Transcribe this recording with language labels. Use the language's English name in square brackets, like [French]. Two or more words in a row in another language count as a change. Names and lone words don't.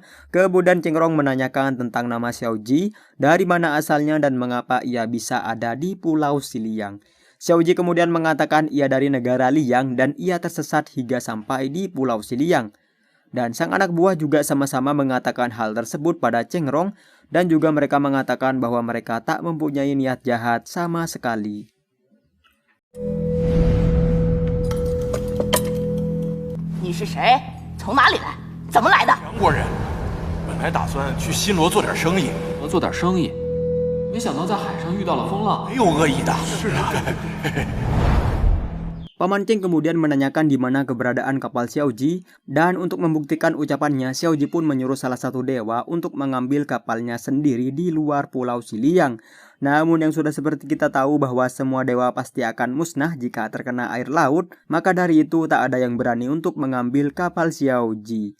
[Indonesian] Kemudian Cengrong menanyakan tentang nama Xiaoji, dari mana asalnya dan mengapa ia bisa ada di Pulau Siliang. Xiaoji kemudian mengatakan ia dari negara Liang dan ia tersesat hingga sampai di Pulau Siliang. Dan sang anak buah juga sama-sama mengatakan hal tersebut pada Cengrong, dan juga mereka mengatakan bahwa mereka tak mempunyai niat jahat sama sekali. [Chinese] 你是谁？从哪里来？怎么来的？杨国人，本来打算去新罗做点生意，做点生意，没想到在海上遇到了风浪，没有恶意的。是啊。 [Indonesian] Paman Cheng kemudian menanyakan di mana keberadaan kapal Xiaoji, dan untuk membuktikan ucapannya, Xiaoji pun menyuruh salah satu dewa untuk mengambil kapalnya sendiri di luar Pulau Siliang. Namun yang sudah seperti kita tahu bahwa semua dewa pasti akan musnah jika terkena air laut, maka dari itu tak ada yang berani untuk mengambil kapal Xiaoji.